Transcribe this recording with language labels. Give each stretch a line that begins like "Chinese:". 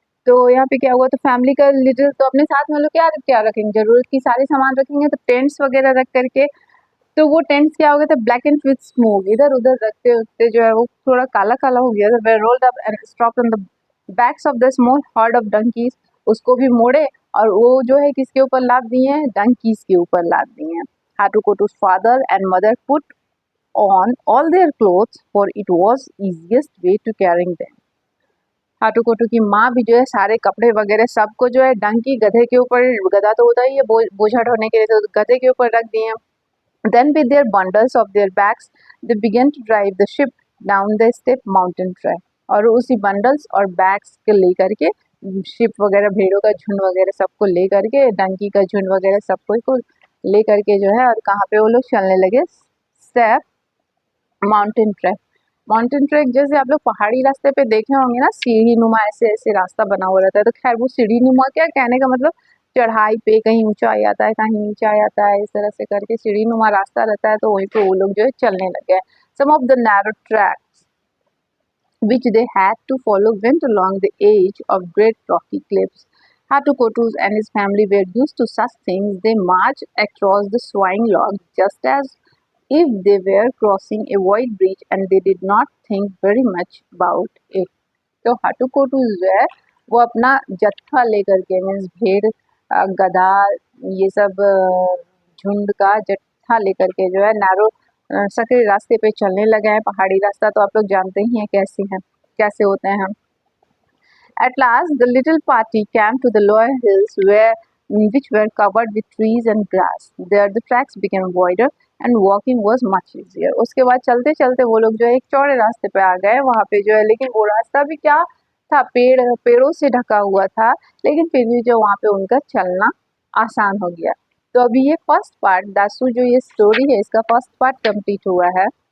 Hindi: तो यहाँ पे क्या हुआ, तो फैमिली का लिटिल, तो अपने साथ में लोग क्या क्या रखेंगे, जरूरत की सारे सामान रखेंगे, तो टेंट्स वगैरह रख करके, तो वो टेंट्स क्या हो गए थे,
English: black and with smoke,
Hindi: इधर उधर रखते रखते जो है वो थोड़ा काला काला हो गया था।
English: rolled up and stop on the backs of the small herd of donkeys,
Hindi: उसको भी मोड़े और वो जो है किसके ऊपर लाद दिए हैं, डंकीज के ऊपर लाद दिए हैं।
English: Hatukotu's father and mother put on all their clothes for it was easiest way to carrying them।
Hindi: हाटुकोटू की माँ भी जो है सारे कपड़े वगैरह सबको जो है डंकी, गधे के ऊपर, गधा तो होता ही है बोझा ढोने के लिए, तो गधे के ऊपर रख दिए।
English: Then with their bundles of their bags, they began to drive the ship down the steep mountain track।
Hindi: और उसी बंडल्स और बैग्स के लेकर के शिप वगैरह, भेड़ों का झुंड वगैरह सबको ले करके, डंकी का झुंड वगैरह सबको को ले करके जो है, और कहाँ पे वो लोग चलने लगे, step mountain track. Mountain track जैसे आप लोग पहाड़ी रास्ते पे देखे होंगे ना, सीढ़ी नुमा ऐसे ऐसे रास्ता बना हुआ रहता है, तो खैर वो सीढ़ी नुमा क्या कहने का मतलब, चढ़ाई पे कहीं ऊंचा आ जाता है कहीं नीचा आ जाता है, इस तरह से करके सीढ़ी नुमा रास्ता रहता है, तो वहीं पे वो लोग जो है चलने लगे।
English: Some of the narrow tracks which they had to follow went along the edge of great rocky cliffs. Hatukotus and his family were used to such things. They marched across the swaying logs just as if they were crossing a wide bridge, and they did not think very much about it।
Hindi: तो हाटुकोटू जो है वो अपना जत्था लेकर के, means भेड़, गधा, ये सब झुंड का जत्था लेकर के जो है नैरो सकरे रास्ते पे चलने लगे हैं। पहाड़ी रास्ता तो आप लोग जानते ही हैं कैसे हैं, कैसे होते हैं।
English: At last, the little party came to the lower hills which were covered with trees and grass. There the tracks became wider and walking was much easier।
Hindi: उसके बाद चलते चलते वो लोग जो है एक चौड़े रास्ते पे आ गए वहाँ पे जो है, लेकिन वो रास्ता भी क्या था, पेड़ों से ढका हुआ था, लेकिन फिर भी जो वहाँ पे उनका चलना आसान हो गया। तो अभी ये फर्स्ट पार्ट, दासू जो ये स्टोरी है इसका फर्स्ट पार्ट कंप्लीट हुआ है।